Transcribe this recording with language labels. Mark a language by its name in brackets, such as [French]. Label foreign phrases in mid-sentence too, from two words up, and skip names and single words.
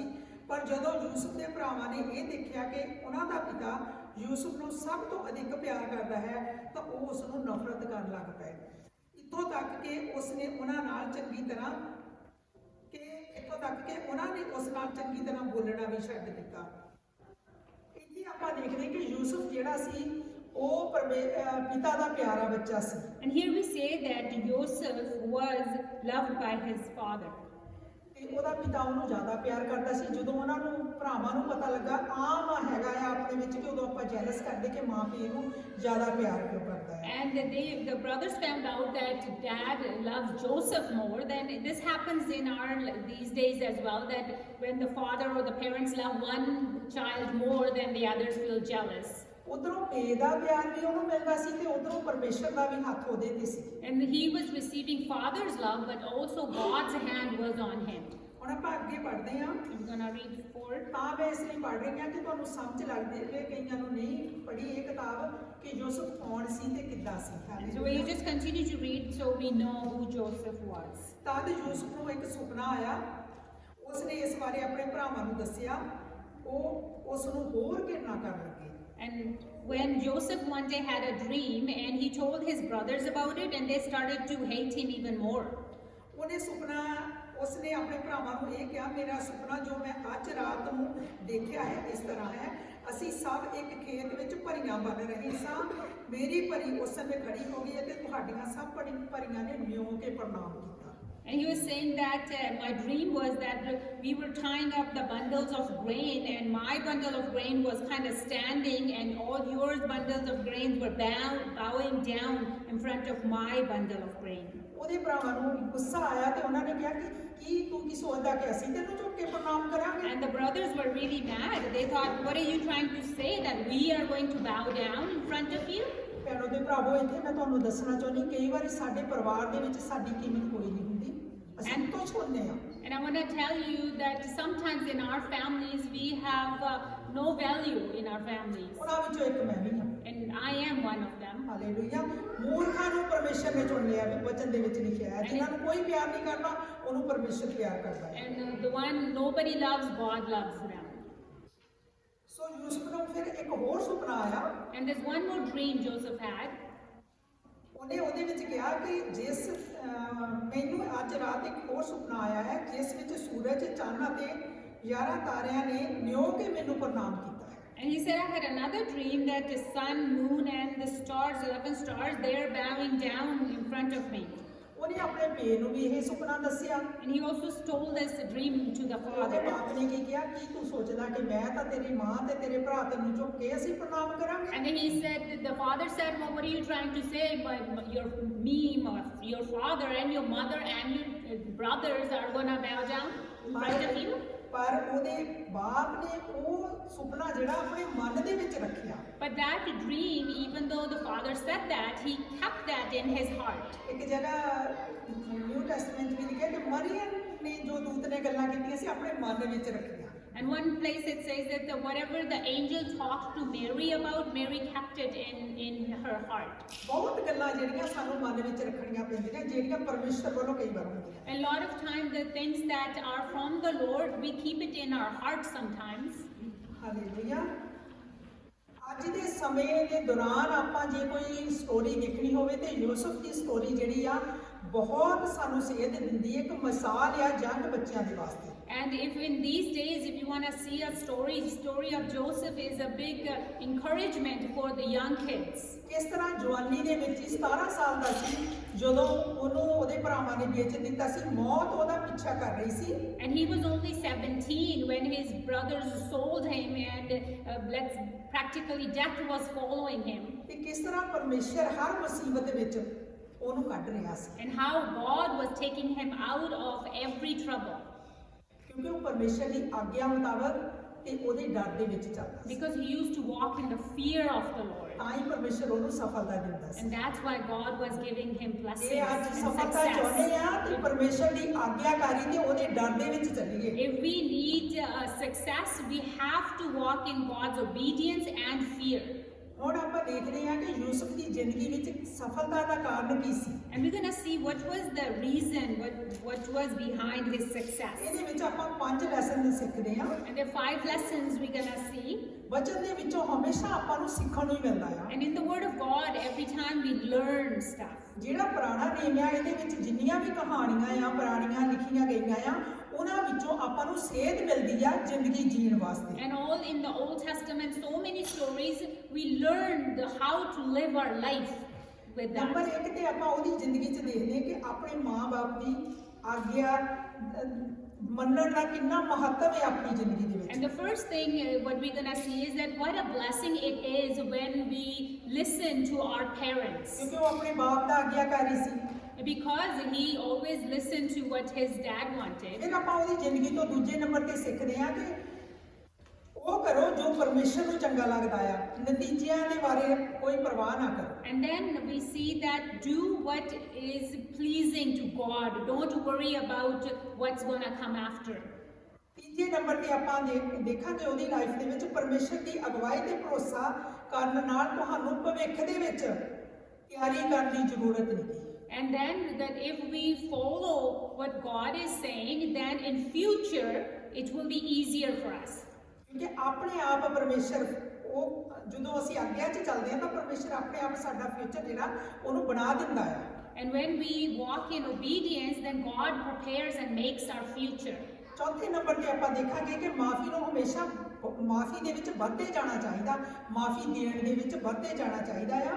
[Punjabi] ਪਰ ਜਦੋਂ ਯੂਸਫ ਦੇ ਭਰਾਵਾਂ ਨੇ ਇਹ ਦੇਖਿਆ ਕਿ ਉਹਨਾਂ ਦਾ ਪਿਤਾ ਯੂਸਫ ਨੂੰ ਸਭ ਤੋਂ ਅਧਿਕ ਪਿਆਰ ਕਰਦਾ ਹੈ ਤਾਂ ਉਹ ਉਸ ਨੂੰ ਨਫ਼ਰਤ ਕਰਨ ਲੱਗ ਪਏ। ਇੱਥੋਂ ਤੱਕ ਕਿ ਉਸ ਨੇ ਉਹਨਾਂ ਨਾਲ ਚੰਗੀ ਤਰ੍ਹਾਂ ਬੋਲਣਾ ਵੀ ਛੱਡ ਦਿੱਤਾ। ਇੱਥੇ ਆਪਾਂ ਦੇਖਦੇ ਕਿ ਯੂਸਫ ਜਿਹੜਾ ਸੀ ਉਹ ਪਿਤਾ ਦਾ ਪਿਆਰਾ ਬੱਚਾ ਸੀ। [English] And here we say that Joseph was loved by his father. [Punjabi] ਤੇ ਉਹਦਾ ਪਿਤਾ ਉਹਨੂੰ ਜ਼ਿਆਦਾ ਪਿਆਰ ਕਰਦਾ ਸੀ। ਜਦੋਂ ਉਹਨਾਂ ਨੂੰ ਭਰਾਵਾਂ ਨੂੰ ਪਤਾ ਲੱਗਾ ਆਮ ਹੈਗਾ ਆ ਆਪਣੇ ਵਿੱਚ ਕਿ ਉਦੋਂ ਆਪਾਂ ਜੈਲਸ ਕਰਦੇ ਕਿ ਮਾਂ ਪਿਓ ਨੂੰ ਜ਼ਿਆਦਾ ਪਿਆਰ ਕਿਉਂ ਕਰਦਾ ਹੈ। [English] And the brothers found out that dad loved Joseph more. Then this happens in these days as well, that when the father or the parents love one child more than the others feel jealous. [Punjabi] ਉਧਰੋਂ ਪਿਓ ਦਾ ਪਿਆਰ ਵੀ ਉਹਨੂੰ ਮਿਲਦਾ ਸੀ ਤੇ ਉਧਰੋਂ ਪਰਮੇਸ਼ਰ ਦਾ ਵੀ ਹੱਥ ਉਹਦੇ ਤੇ ਸੀ। [English] And he was receiving father's love, but also God's hand was on him. [Punjabi] ਹੁਣ ਆਪਾਂ ਅੱਗੇ ਪੜ੍ਹਦੇ ਹਾਂ। [English] I'm going to read forward. [Punjabi] ਤਾਂ ਮੈਂ ਇਸ ਲਈ ਪੜ੍ਹ ਰਹੀ ਹਾਂ ਕਿ ਤੁਹਾਨੂੰ ਸਮਝ ਲੱਗਦੀ ਹੈ। ਕਈਆਂ ਨੂੰ ਨਹੀਂ ਪੜ੍ਹੀ ਇਹ ਕਿਤਾਬ ਕਿ ਯੂਸਫ ਕੌਣ ਸੀ ਤੇ ਕਿੱਦਾਂ ਸੀ। [English] So we just continue to read so we know who Joseph was. [Punjabi] ਤਦ ਯੂਸਫ ਨੂੰ ਇੱਕ ਸੁਪਨਾ ਆਇਆ। ਉਸ ਨੇ ਇਸ ਬਾਰੇ ਆਪਣੇ ਭਰਾਵਾਂ ਨੂੰ ਦੱਸਿਆ। ਉਹ ਉਸ ਨੂੰ ਹੋਰ ਘਿਰਣਾ ਕਰਨ ਲੱਗੇ। [English] And when Joseph one day had a dream and he told his brothers about it, and they started to hate him even more. [Punjabi] ਉਹਨੇ ਸੁਪਨਾ ਉਸਨੇ ਆਪਣੇ ਭਰਾਵਾਂ ਨੂੰ ਇਹ ਕਿਹਾ, ਮੇਰਾ ਸੁਪਨਾ ਜੋ ਮੈਂ ਅੱਜ ਰਾਤ ਨੂੰ ਦੇਖਿਆ ਹੈ ਇਸ ਤਰ੍ਹਾਂ ਹੈ, ਅਸੀਂ ਸਭ ਇੱਕ ਖੇਤ ਵਿੱਚ ਭਰੀਆਂ ਬਣ ਰਹੇ ਸਾਂ, ਮੇਰੀ ਭਰੀ ਉਸ ਸਮੇਂ ਖੜੀ ਹੋ ਗਈ ਅਤੇ ਤੁਹਾਡੀਆਂ ਸਭ ਭਰੀਆਂ ਨੇ ਨਿਉ ਕੇ ਪ੍ਰਣਾਮ ਕੀਤਾ। [English] And he was saying that my dream was that we were tying up the bundles of grain, and my bundle of grain was kind of standing, and all your bundles of grain were bowing down in front of my bundle of grain. [Punjabi] ਉਹਦੇ ਭਰਾਵਾਂ ਨੂੰ ਗੁੱਸਾ ਆਇਆ ਤੇ ਉਹਨਾਂ ਨੇ ਕਿਹਾ ਕਿ ਕੀ ਤੂੰ ਕੀ ਸੋਚਦਾ ਕਿ ਅਸੀਂ ਤੈਨੂੰ ਝੁਕ ਕੇ ਪ੍ਰਣਾਮ ਕਰਾਂਗੇ? [English] And the brothers were really mad. They thought, what are you trying to say, that we are going to bow down in front of you? [Punjabi] ਭੈਣੋ ਤੇ ਭਰਾਵੋ, ਇੱਥੇ ਮੈਂ ਤੁਹਾਨੂੰ ਦੱਸਣਾ ਚਾਹੁੰਦੀ, ਕਈ ਵਾਰੀ ਸਾਡੇ ਪਰਿਵਾਰ ਦੇ ਵਿੱਚ ਸਾਡੀ ਕੀਮਤ ਕੋਈ ਨਹੀਂ ਹੁੰਦੀ, ਅਸੀਂ ਤੁੱਛ ਹੁੰਦੇ ਹਾਂ। [English] And I want to tell you that sometimes in our families we have no value in our families. [Punjabi] ਉਹਨਾਂ ਵਿੱਚੋਂ ਇੱਕ ਮੈਂ ਵੀ ਹਾਂ। [English] And I am one of them. [Punjabi] ਹਾਲੇਲੂਇਆ। ਮੂਰਖਾਂ ਨੂੰ ਪਰਮੇਸ਼ਰ ਨੇ ਚੁਣ ਲਿਆ, ਵੀ ਵਚਨ ਦੇ ਵਿੱਚ ਲਿਖਿਆ ਹੈ, ਜਿਨ੍ਹਾਂ ਨੂੰ ਕੋਈ ਪਿਆਰ ਨਹੀਂ ਕਰਦਾ ਉਹਨੂੰ ਪਰਮੇਸ਼ਰ ਪਿਆਰ ਕਰਦਾ ਹੈ। [English] And the one nobody loves, God loves them. [Punjabi] ਸੋ ਯੂਸੁਫ ਨੂੰ ਫਿਰ ਇੱਕ ਹੋਰ ਸੁਪਨਾ ਆਇਆ। [English] And there's one more dream Joseph had. [Punjabi] ਉਹਨੇ ਉਹਦੇ ਵਿੱਚ ਕਿਹਾ ਕਿ ਜਿਸ ਮੈਨੂੰ ਅੱਜ ਰਾਤ ਇੱਕ ਹੋਰ ਸੁਪਨਾ ਆਇਆ ਹੈ, ਜਿਸ ਵਿੱਚ ਸੂਰਜ, ਚੰਨ ਅਤੇ 11 ਤਾਰਿਆਂ ਨੇ ਨਿਉ ਕੇ ਮੈਨੂੰ ਪ੍ਰਣਾਮ ਕੀਤਾ ਹੈ। [English] And he said, I had another dream that the sun, moon, and the stars, 11 stars, they are bowing down in front of me. [Punjabi] ਉਹਨੇ ਆਪਣੇ ਪੇ ਨੂੰ ਵੀ ਇਹ ਸੁਪਨਾ ਦੱਸਿਆ। [English] And he also told this dream to the [Punjabi] ਉਹਦੇ [English] father. [Punjabi] ਬਾਪ ਨੇ ਕੀ ਕਿਹਾ, ਕੀ ਤੂੰ ਸੋਚਦਾ ਕਿ ਮੈਂ ਤਾਂ ਤੇਰੀ ਮਾਂ ਤੇ ਤੇਰੇ ਭਰਾ ਤੈਨੂੰ ਝੁਕ ਕੇ ਅਸੀਂ ਪ੍ਰਣਾਮ ਕਰਾਂਗੇ? [English] And then he said, the father said, well, what are you trying to say? Your father and your mother and your brothers are going to bow down in front of you? [Punjabi] ਪਰ ਉਹਦੇ ਬਾਪ ਨੇ ਉਹ ਸੁਪਨਾ ਜਿਹੜਾ ਆਪਣੇ ਮਨ ਦੇ ਵਿੱਚ ਰੱਖਿਆ। [English] But that dream, even though the father said that, he kept that in his heart. [Punjabi] ਇੱਕ ਜਗ੍ਹਾ ਨਿਊ ਟੈਸਟਮੈਂਟ ਵਿੱਚ ਲਿਖਿਆ ਕਿ ਮਰੀਅਮ ਨੇ ਜੋ ਦੂਤ ਨੇ ਗੱਲਾਂ ਕੀਤੀਆਂ ਸੀ ਆਪਣੇ ਮਨ ਵਿੱਚ ਰੱਖੀਆਂ। [English] And one place it says that whatever the angel talked to Mary about, Mary kept it in her heart. [Punjabi] ਬਹੁਤ ਗੱਲਾਂ ਜਿਹੜੀਆਂ ਸਾਨੂੰ ਮਨ ਵਿੱਚ ਰੱਖਣੀਆਂ ਪੈਂਦੀਆਂ, ਜਿਹੜੀਆਂ ਪਰਮੇਸ਼ਰ ਵੱਲੋਂ ਕਈ ਵਾਰ ਹੁੰਦੀਆਂ। [English] A lot of times the things that are from the Lord, we keep it in our heart sometimes. [Punjabi] ਹਾਲੇਲੂਇਆ। ਅੱਜ ਦੇ ਸਮੇਂ ਦੇ ਦੌਰਾਨ ਆਪਾਂ ਜੇ ਕੋਈ ਸਟੋਰੀ ਦੇਖਣੀ ਹੋਵੇ ਤੇ ਯੂਸੁਫ ਦੀ ਸਟੋਰੀ ਜਿਹੜੀ ਆ ਬਹੁਤ ਸਾਨੂੰ ਸੇਧ ਦਿੰਦੀ ਹੈ, ਇੱਕ ਮਿਸਾਲ ਆ ਜੰਗ ਬੱਚਿਆਂ ਦੇ ਵਾਸਤੇ। [English] And if in these days, if you want to see a story of Joseph is a big encouragement for the young kids. [Punjabi] ਇਸ ਤਰ੍ਹਾਂ ਜਵਾਨੀ ਦੇ ਵਿੱਚ 17 ਸਾਲ ਦਾ ਸੀ ਜਦੋਂ ਉਹਨੂੰ ਉਹਦੇ ਭਰਾਵਾਂ ਨੇ ਵੇਚ ਦਿੱਤਾ ਸੀ, ਮੌਤ ਉਹਦਾ ਪਿੱਛਾ ਕਰ ਰਹੀ ਸੀ। [English] And he was only 17 when his brothers sold him, and practically death was following him. [Punjabi] ਤੇ ਕਿਸ ਤਰ੍ਹਾਂ ਪਰਮੇਸ਼ਰ ਹਰ ਮੁਸੀਬਤ ਵਿੱਚ ਉਹਨੂੰ ਕੱਢ ਰਿਹਾ ਸੀ, [English] And how God was taking him out of every trouble. [Punjabi] ਕਿਉਂਕਿ ਉਹ ਪਰਮੇਸ਼ਰ ਦੀ ਆਗਿਆ ਮੁਤਾਬਕ ਤੇ ਉਹਦੇ ਡਰ ਦੇ ਵਿੱਚ ਚੱਲਦਾ ਸੀ। [English] Because he used to walk in the fear of the Lord. [Punjabi] ਤਾਂ ਹੀ ਪਰਮੇਸ਼ਰ ਉਹਨੂੰ ਸਫਲਤਾ ਦਿੰਦਾ ਸੀ। [English] And that's why God was giving him blessings [Punjabi] ਜੇ ਅੱਜ [English] and [Punjabi] ਸਫਲਤਾ ਚਾਹੁੰਦੇ [English] success. [Punjabi] ਆ ਤੇ ਪਰਮੇਸ਼ਰ ਦੀ ਆਗਿਆਕਾਰੀ ਤੇ ਉਹਦੇ ਡਰ ਦੇ ਵਿੱਚ ਚੱਲੀਏ। [English] If we need success, we have to walk in God's obedience and fear. [Punjabi] ਹੁਣ ਆਪਾਂ ਦੇਖਦੇ ਹਾਂ ਕਿ ਯੂਸੁਫ ਦੀ ਜ਼ਿੰਦਗੀ ਵਿੱਚ ਸਫਲਤਾ ਦਾ ਕਾਰਨ ਕੀ ਸੀ। [English] And we're going to see what was the reason, what was behind his success. [Punjabi] ਇਹਦੇ ਵਿੱਚ ਆਪਾਂ 5 ਲੈਸਨ ਸਿੱਖਦੇ ਹਾਂ। [English] And there are 5 lessons we're going to see. [Punjabi] ਵਚਨ ਦੇ ਵਿੱਚੋਂ ਹਮੇਸ਼ਾ ਆਪਾਂ ਨੂੰ ਸਿੱਖਣ ਨੂੰ ਹੀ ਮਿਲਦਾ ਆ। [English] And in the Word of God, every time we learn stuff. [Punjabi] ਜਿਹੜਾ ਪੁਰਾਣਾ ਨਿਯਮ ਆ ਇਹਦੇ ਵਿੱਚ ਜਿੰਨੀਆਂ ਵੀ ਕਹਾਣੀਆਂ ਆ ਪੁਰਾਣੀਆਂ ਲਿਖੀਆਂ ਗਈਆਂ ਆ, ਉਹਨਾਂ ਵਿੱਚੋਂ ਆਪਾਂ ਨੂੰ ਸੇਧ ਮਿਲਦੀ ਆ ਜ਼ਿੰਦਗੀ ਜੀਣ ਵਾਸਤੇ। [English] And all in the Old Testament, so many stories, we learned how to live our life with [Punjabi] ਨੰਬਰ [English] that. [Punjabi] 1 ਤੇ ਆਪਾਂ ਉਹਦੀ ਜ਼ਿੰਦਗੀ 'ਚ ਦੇਖਦੇ ਹਾਂ ਕਿ ਆਪਣੇ ਮਾਂ-ਬਾਪ ਦੀ ਆਗਿਆ ਮੰਨਣ ਦਾ ਕਿੰਨਾ ਮਹੱਤਵ ਹੈ ਆਪਣੀ ਜ਼ਿੰਦਗੀ ਦੇ ਵਿੱਚ। [English] And the first thing what we're going to see is that what a blessing it is when we listen to our parents. [Punjabi] ਕਿਉਂਕਿ ਉਹ ਆਪਣੇ ਬਾਪ ਦਾ ਆਗਿਆਕਾਰੀ ਸੀ। [English] Because he always listened to what his dad wanted. [Punjabi] ਫਿਰ ਆਪਾਂ ਉਹਦੀ ਜ਼ਿੰਦਗੀ ਤੋਂ ਦੂਜੇ ਨੰਬਰ ਤੇ ਸਿੱਖਦੇ ਹਾਂ ਕਿ ਉਹ ਕਰੋ ਜੋ ਪਰਮੇਸ਼ਰ ਨੂੰ ਚੰਗਾ ਲੱਗਦਾ ਆ, ਨਤੀਜਿਆਂ ਦੇ ਬਾਰੇ ਕੋਈ ਪਰਵਾਹ ਨਾ ਕਰੋ। [English] And then we see that do what is pleasing to God. Don't worry about what's going to come after. [Punjabi] ਤੀਜੇ ਨੰਬਰ ਤੇ ਆਪਾਂ ਦੇਖਾਂਗੇ ਉਹਦੀ ਲਾਈਫ ਦੇ ਵਿੱਚ ਪਰਮੇਸ਼ਰ ਦੀ ਅਗਵਾਈ ਤੇ ਭਰੋਸਾ ਕਰਨ ਨਾਲ ਤੁਹਾਨੂੰ ਭਵਿੱਖ ਦੇ ਵਿੱਚ ਤਿਆਰੀ ਕਰਨ ਦੀ ਜ਼ਰੂਰਤ ਨਹੀਂ। [English] And then that if we follow what God is saying, then in future it will be easier for us. [Punjabi] ਕਿਉਂਕਿ ਆਪਣੇ ਆਪ ਪਰਮੇਸ਼ਰ ਉਹ ਜਦੋਂ ਅਸੀਂ ਆਗਿਆ 'ਚ ਚੱਲਦੇ ਹਾਂ ਤਾਂ ਪਰਮੇਸ਼ਰ ਆਪਣੇ ਆਪ ਸਾਡਾ ਫਿਊਚਰ ਜਿਹੜਾ ਉਹਨੂੰ ਬਣਾ ਦਿੰਦਾ ਆ। [English] And when we walk in obedience, then God prepares and makes our future. [Punjabi] ਚੌਥੇ ਨੰਬਰ ਤੇ ਆਪਾਂ ਦੇਖਾਂਗੇ ਕਿ ਮਾਫੀ ਨੂੰ ਹਮੇਸ਼ਾ ਮਾਫੀ ਦੇ ਵਿੱਚ ਵੱਧਦੇ ਜਾਣਾ ਚਾਹੀਦਾ, ਮਾਫੀ ਦੇਣ ਦੇ ਵਿੱਚ ਵੱਧਦੇ ਜਾਣਾ ਚਾਹੀਦਾ ਆ।